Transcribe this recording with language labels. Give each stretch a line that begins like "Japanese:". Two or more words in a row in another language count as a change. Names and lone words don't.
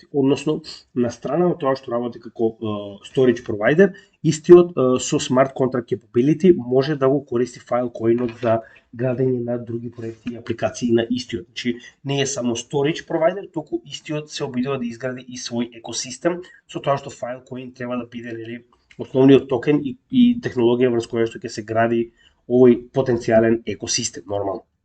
Macedonian: Односно, на страна на тоа што работи како
English: storage provider,
Macedonian: истиот со
English: smart contract capability
Macedonian: може да го користи Filecoinот за градење на други проекти и апликации на истиот. Значи, не е само
English: storage provider,
Macedonian: туку истиот се обидува да изгради и свој екосистем, со тоа што Filecoin треба да биде нели основниот токен и технологија врз која што ќе се гради овој потенцијален екосистем нормално.